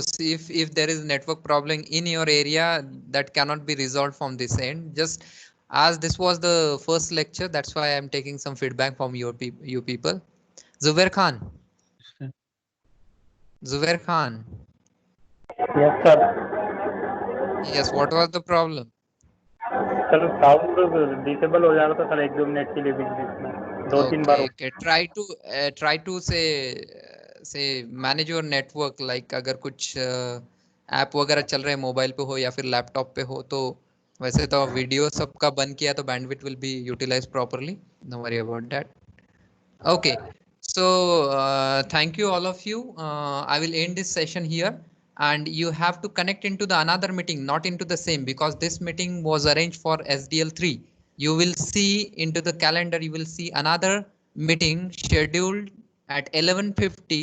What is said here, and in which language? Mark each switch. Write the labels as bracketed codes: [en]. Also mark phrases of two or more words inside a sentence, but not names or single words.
[en] If there is network problem in your area, that cannot be resolved from this end. Just as this was the first lecture, that's why I'm taking some feedback from you people. Zubair Khan. Zubair Khan. Yes, sir. Yes, what was the problem? [hi] सर [en] sound disable [hi] हो जा रहा था सर 1-2 मिनट के लिए बीच बीच में 2-3 बार [en] Okay, okay. Try to say manage your network, like [hi] अगर कुछ ऐप वगैरह चल रहे हैं मोबाइल पे हो या फिर लैपटॉप पे हो, तो वैसे तो वीडियो सबका बंद किया तो [en] bandwidth will be utilized properly. Don't worry about that. Okay, so thank you all of you. I will end this session here, and you have to connect into the another meeting, not into the same, because this meeting was arranged for SDL3. You will see into the calendar, you will see another meeting scheduled at 11:50.